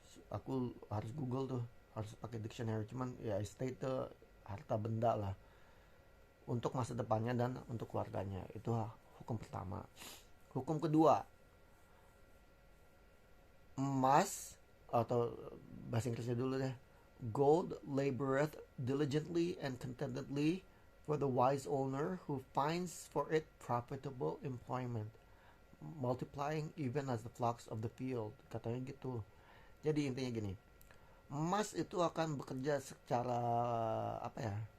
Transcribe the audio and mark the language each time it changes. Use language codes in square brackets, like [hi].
[id] Aku harus Google tuh, harus pakai dictionary, cuman ya estate tuh harta benda lah untuk masa depannya dan untuk keluarganya. Itu hukum pertama. Hukum kedua, emas atau bahasa Inggrisnya dulu deh. [en] Gold laboreth diligently and contentedly for the wise owner who finds for it profitable employment, multiplying even as the flocks of the field. [id] Katanya gitu. Jadi intinya gini, emas itu akan bekerja secara apa ya?